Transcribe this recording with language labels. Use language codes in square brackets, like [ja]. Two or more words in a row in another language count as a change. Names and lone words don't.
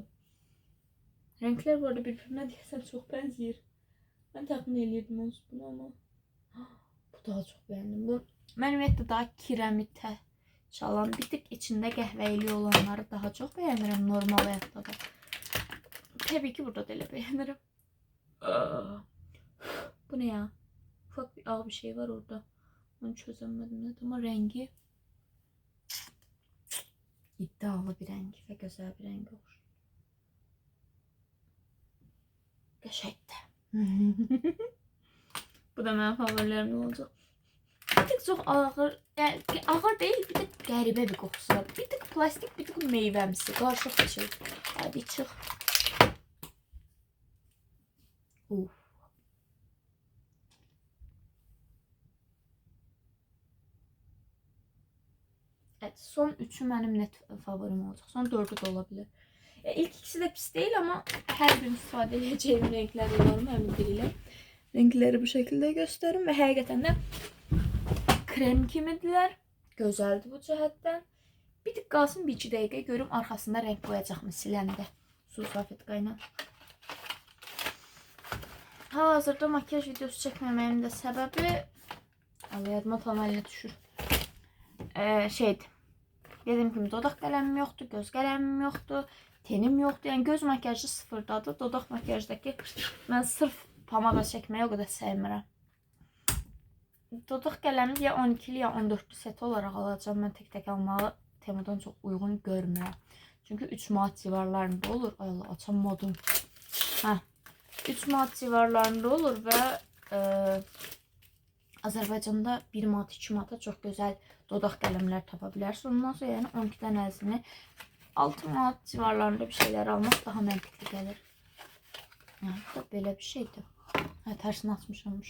[az] Renklər bu arada bir-birinə deyəsən çox bənzəyir. Mən təxmin eləyirdim onsuz bunu ama. Bu daha çox bəyəndim. Bu mən ümumiyyətlə daha kirəmitə çalan, bir tık içində qəhvəli olanları daha çox bəyənirəm normal həyatda da. Təbii ki burada da elə bəyənirəm. [tr] Bu ne ya? Ufak bir ağ bir şey var orada. Onu çözemedim nedir ama rengi iddialı bir renk ve güzel bir renk olur. [az] Qəşəngdir. Bu da mənim favorilerim olacaq. Bir tık çox ağır, [tr] yani ağır değil, [az] bir tık qəribə bir qoxusu var. Bir tık plastik, bir tık meyvəmsi. Qarışıq bir şey. [tr] Hadi çıx. Evet, [az] son 3'ü mənim net favorim olacaq. Son 4'ü də ola bilər. İlk ikisi de pis değil ama her gün istifadə edəcəyim renklər olarım həmin biriyle. Renkləri [tr] bu şekilde gösterim [az] ve həqiqətən də krem kimidirlər. Gözəldir bu cəhətdən. Bir tık qalsın, bir 2 dəqiqə görüm arxasında renk boyayacaqmı siləndə. Su salfetkayla. Hazırda makyaj videosu çəkməməyimin də səbəbi yadıma tamamıyla düşür. Şeydi. [tr] Dediğim gibi [az] dodaq qələmim yoxdur, göz qələmim yoxdur, tenim yoxdur. Yəni göz makyajı sıfırdadır. Dodaq makyajdakı mən sırf pomada çəkməyi o qədər sevmirəm. Dodaq qələmi ya 12'li ya 14'lü set olarak alacağım. Mən tek almağı Temudan [tr] çok uygun [az] görmürəm. Çünkü 3 manat civarlarında olur. Ay Allah, açamadım. 3 manat civarlarında olur ve Azərbaycanda 1 manat 2 manata çox gözəl dodaq qələmlər tapa bilərsiniz. Ondan sonra yəni 12 dənəsini 6 manat civarlarında bir şeyler almaq daha məntiqli gəlir. Bu da belə bir şeydir. Tərsini açmışammış.